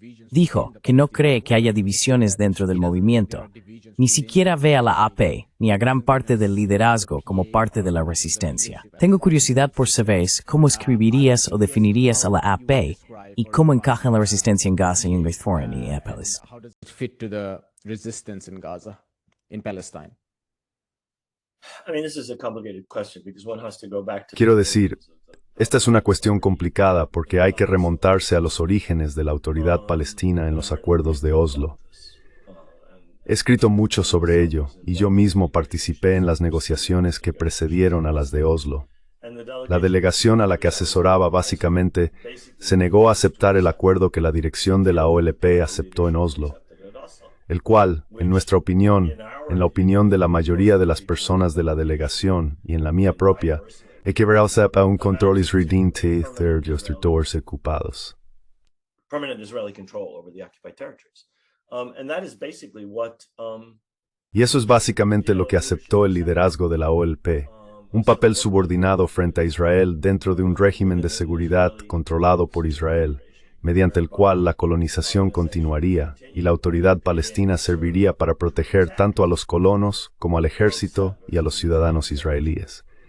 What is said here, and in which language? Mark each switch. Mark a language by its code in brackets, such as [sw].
[es] Dijo que no cree que haya divisiones dentro del movimiento. Ni siquiera ve a la AP ni a gran parte del liderazgo como parte de la resistencia. Tengo curiosidad por saber cómo escribirías o definirías a la AP y cómo encaja en la resistencia en Gaza y en Palestina. [en] how does it fit to the resistance in Gaza? in Palestine? I mean, this is a complicated question because one has to go back to. [es] Quiero decir, esta es una cuestión complicada porque hay que remontarse a los orígenes de la autoridad palestina en los acuerdos de Oslo. He escrito mucho sobre ello y yo mismo participé en las negociaciones que precedieron a las de Oslo. La delegación a la que asesoraba básicamente se negó a aceptar el acuerdo que la dirección de la OLP aceptó en Oslo, el cual, en nuestra opinión, en la opinión de la mayoría de las personas de la delegación y en la mía propia, equivalía a un control israelí de los territorios ocupados. [en] Permanent Israeli control over the occupied territories. And that is basically what [es] Y eso es básicamente lo que aceptó el liderazgo de la OLP, un papel subordinado frente a Israel dentro de un régimen de seguridad controlado por Israel, mediante el cual la colonización continuaría y la autoridad palestina serviría para proteger tanto a los colonos como al ejército y a los ciudadanos israelíes.